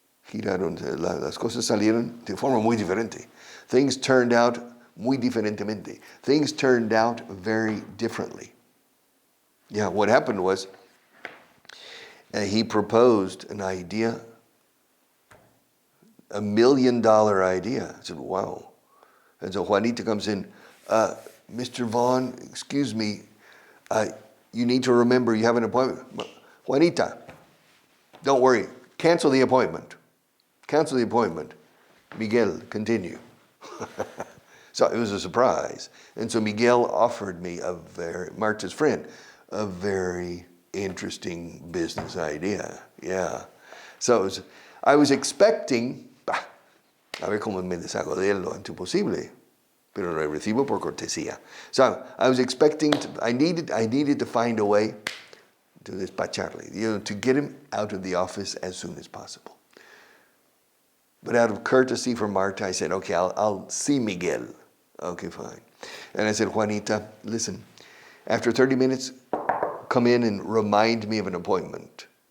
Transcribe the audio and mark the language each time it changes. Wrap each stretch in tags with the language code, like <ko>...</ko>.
<es>Giraron, las cosas salieron de forma muy diferente.</es> <en>Things turned out</en> <es>muy diferentemente.</es> <en>Things turned out very differently. Yeah, what happened was he proposed an idea, $1 million idea. I said, wow. And so Juanita comes in, Mr. Vaughan, excuse me, you need to remember you have an appointment. Juanita, don't worry, cancel the appointment. Cancel the appointment. Miguel, continue. So it was a surprise. And so Miguel offered me Marta's friend, a very interesting business idea. Yeah. So I was expecting,</en> <es>a ver cómo me deshago de él lo antes posible, pero lo recibo por cortesía.</es> <en>So I was expecting, I needed to find a way to despacharle, to get him out of the office as soon as possible. But out of courtesy for Marta, I said, okay, I'll see Miguel. Okay, fine. And I said, Juanita, listen, after 30 minutes, come in and remind me of an appointment.</en>